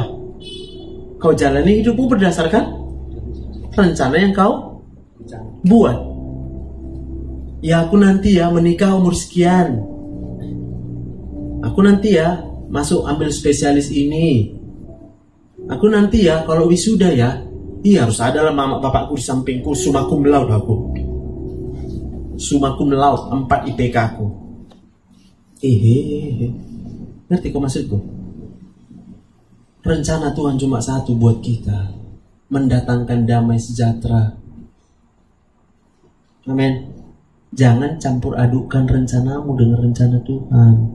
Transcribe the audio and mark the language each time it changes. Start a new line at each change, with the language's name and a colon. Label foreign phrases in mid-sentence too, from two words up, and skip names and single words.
Indonesian: Kau jalani hidupmu berdasarkan rencana yang kau buat. Ya aku nanti ya menikah umur sekian. Aku nanti ya masuk ambil spesialis ini. Aku nanti ya kalau wisuda ya, iya harus ada lah mama bapakku di sampingku,
Latin: summa cum laude aku. Summa cum laude
Indonesian: 4 IPK aku. Ngerti kok maksudku? Rencana Tuhan cuma satu buat kita, mendatangkan damai sejahtera. Amin. Jangan campur adukkan rencanamu dengan rencana Tuhan.